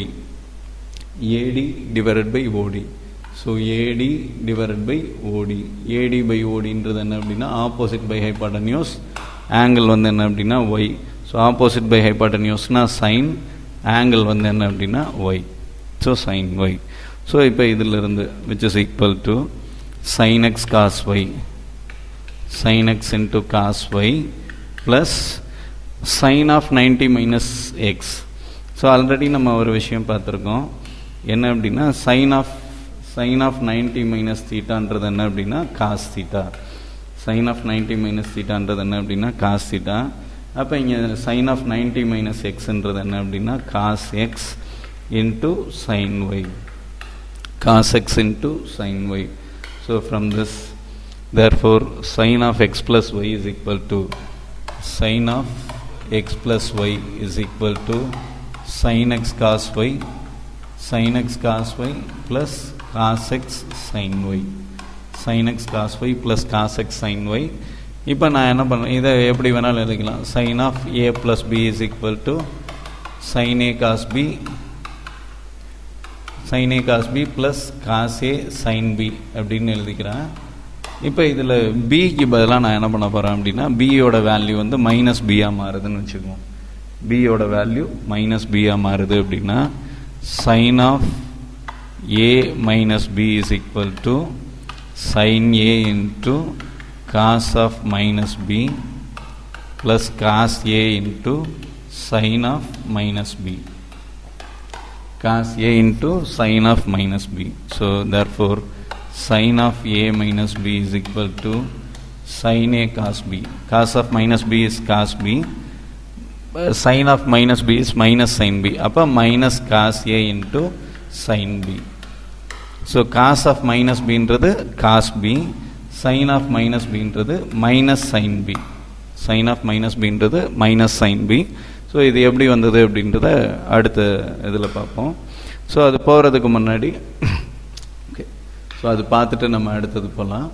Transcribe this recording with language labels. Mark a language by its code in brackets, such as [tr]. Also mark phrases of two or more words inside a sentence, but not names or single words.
[en] AD divided by OD. So AD divided by OD. AD by ODன்றது [ta] என்ன அப்படின்னா [en] opposite by hypotenuse. [ta] ஆங்கிள் வந்து என்ன அப்படின்னா ஒய். [en] so opposite by hypotenuseனால் sine, [ta] ஆங்கிள் வந்து என்ன அப்படின்னா ஒய். [en] so sine y. ஸோ [ta] இப்போ இதிலிருந்து [en] which is equal to sin x cos y, sin x into cos y plus sin of 90 minus x. so already [ta] நம்ம ஒரு விஷயம் பார்த்துருக்கோம், என்ன அப்படின்னா [en] sin of 90 minus thetaன்றது [ta] என்ன அப்படின்னா [en] cos theta. sin of 90 minus thetaன்றது [ta] என்ன அப்படின்னா [en] cos theta. [ta] அப்போ இங்கே [en] sin of 90 minus xன்றது [ta] என்ன அப்படின்னா [en] cos x into sin y, cos x into sin y. So from this, therefore sin of x plus y is equal to sin of x plus y is equal to sin x cos y, sin x cos y plus cos x sin y, sin x cos y plus cos x sin y. [ta] இப்போ நான் என்ன பண்ணுறேன், இதை எப்படி வேணாலும் எழுதிக்கலாம். [en] sin of a plus b is equal to sin a cos b, sin a cos b plus cos a sin b [ta] அப்படின்னு எழுதிக்கிறேன். இப்போ இதில் பிக்கு பதிலாக நான் என்ன பண்ண போகிறேன் அப்படின்னா பியோட வேல்யூ வந்து மைனஸ் பியாக மாறுதுன்னு வச்சுக்குவோம். பியோட வேல்யூ மைனஸ் பியாக மாறுது அப்படின்னா [en] sin of a minus b is equal to sin a into cos of minus b plus cos a into sin of minus b, cos a into sin of minus b. So therefore sin of a minus b is equal to sin a cos b. Cos of minus b is cos b, sin of minus b is minus sin b. அப்போ minus cos a into sin b. So cos of minus b ன்றது cos b, sin of minus b ன்றது minus sin b, sin of minus b ன்றது minus sin b. [ta] ஸோ இது எப்படி வந்தது அப்படின்றத அடுத்த இதில் பார்ப்போம். ஸோ அது போகிறதுக்கு முன்னாடி ஓகே, ஸோ அது பார்த்துட்டு நம்ம அடுத்தது போகலாம்.